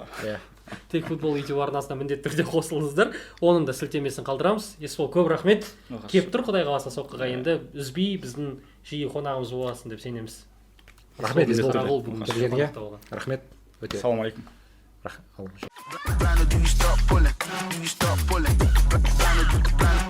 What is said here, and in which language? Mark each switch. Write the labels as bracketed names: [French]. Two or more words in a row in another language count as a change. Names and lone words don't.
[Kazakh] Тек футбол YouTube арнасына міндетті түрде қосылыңыздар. Оның да сілтемесін қалдырамыз. Есбол, көп рахмет. Кеп тұр, құдай қаласа соққыға енді үзбей біздің жиі қонағымыз боласың деп сенеміз. Рахмет Есбол. Рахмет. Ассалаумағалейкум. Рахмет. [English] Do you stop pulling? Do you stop pulling?